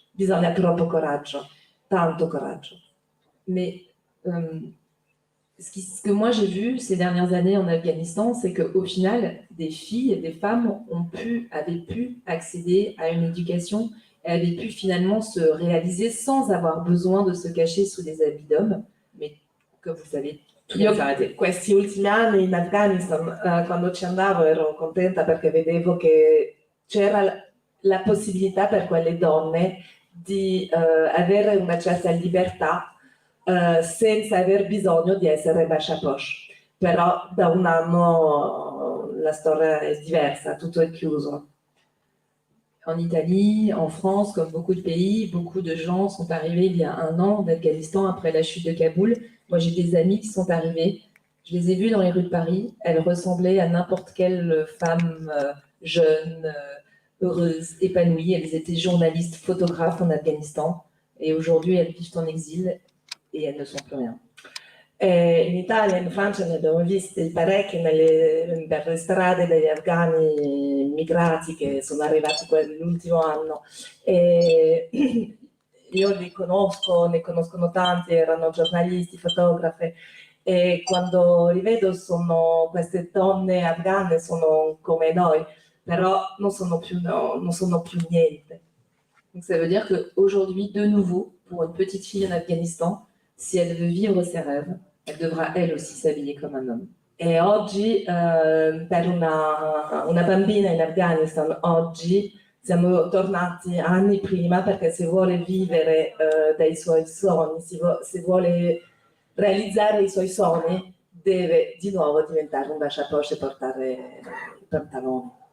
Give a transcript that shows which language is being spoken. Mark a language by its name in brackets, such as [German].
[Italian] Bisogna troppo coraggio, tanto coraggio. [French] Mais ce que moi j'ai vu ces dernières années en Afghanistan, c'est qu'au final, des filles et des femmes avaient pu accéder à une éducation et avaient pu finalement se réaliser sans avoir besoin de se cacher sous des habits d'hommes. Mais comme vous savez, tout [Italian] Io [French] est arrêté. [Italian] questi ultimi anni in Afghanistan, quando ci andavo, ero contenta perché vedevo che c'era la possibilità per quelle donne di avere una certa libertà senza aver bisogno di essere bachapoche. Però da un anno la storia è diversa, tutto è chiuso. [French] En Italie, en France, comme beaucoup de pays, beaucoup de gens sont arrivés il y a un an d'Afghanistan après la chute de Kaboul. Moi, j'ai des amis qui sont arrivés. Je les ai vues dans les rues de Paris. Elles ressemblaient à n'importe quelle femme jeune, heureuse, épanouie. Elles étaient journalistes, photographes en Afghanistan. Et aujourd'hui, elles vivent en exil et elles ne sont plus rien. [Italian] In Italia e in Francia ne abbiamo visti parecchi per le strade degli afghani immigrati che sono arrivati l'ultimo anno. E io ne conoscono tanti, erano giornalisti, fotografe, e quando li vedo queste donne afghane sono come noi, però non sono più niente. [French] Donc ça veut dire qu'aujourd'hui, de nouveau, pour une petite fille en Afghanistan, si elle veut vivre ses rêves, elle devra elle aussi s'habiller comme un homme. [Italian] E oggi per una bambina in Afghanistan, oggi siamo tornati anni prima, perché se vuole vivere dei suoi sogni, se vuole realizzare i suoi sogni, deve di nuovo diventare un basciapoche e portare i pantaloni.